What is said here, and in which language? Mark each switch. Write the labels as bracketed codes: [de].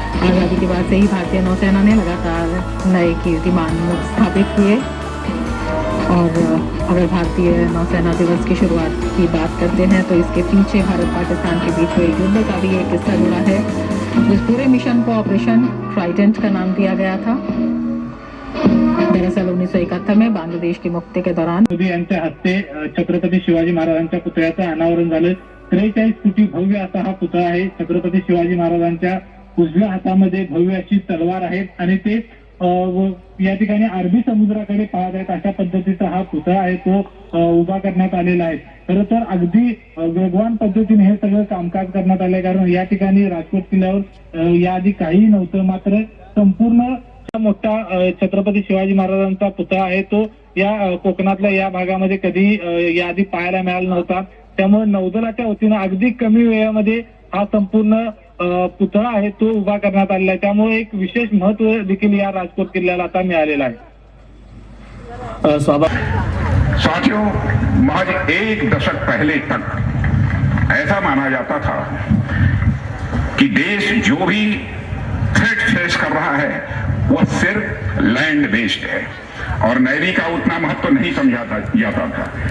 [hi] आज़ादी के बाद से ही भारतीय नौसेना ने लगातार नए कीर्तिमान स्थापित किए और अगर भारतीय नौसेना दिवस की शुरुआत की बात करते हैं तो इसके पीछे भारत पाकिस्तान के बीच हुए युद्ध का भी एक किस्सा जुड़ा है. इस पूरे मिशन को ऑपरेशन ट्राइडेंट का नाम दिया गया था. दरअसल 1971 में बांग्लादेश की मुक्ति के दौरान [mr] मोदी यांच्या हस्ते छत्रपती शिवाजी महाराजांच्या पुतळ्याचं अनावरण झालं. 43 फुटी भव्य असा हा पुतळा आहे. छत्रपती शिवाजी महाराजांच्या उजव्या हातामध्ये भव्य अशी तलवार आहे आणि ते या ठिकाणी अरबी समुद्राकडे पाहत आहेत अशा पद्धतीचा हा पुतळा आहे तो उभा करण्यात आलेला आहे. खरं तर अगदी वेगवान पद्धतीने हे सगळं कामकाज करण्यात आलंय कारण या ठिकाणी राजकोट किल्ल्यावर याआधी काही नव्हतं. मात्र संपूर्ण मोठा छत्रपती शिवाजी महाराजांचा पुतळा आहे तो या कोकणातल्या या भागामध्ये कधी याआधी पाहायला मिळाला नव्हता. त्यामुळे नौदलाच्या वतीनं अगदी कमी वेळामध्ये हा संपूर्ण पुतळा आहे तो उभा करण्यात आलेला आहे. त्यामुळे एक विशेष महत्व देखील या राजकोट किल्ल्याला आता मिळालेला आहे. [hi] साथियों, महज एक दशक पहले तक ऐसा माना जाता था कि देश जो भी [en] threat face [hi] कर रहा है वह सिर्फ [en] land based [hi] है और नेवी का उतना महत्व नहीं समझा जाता था.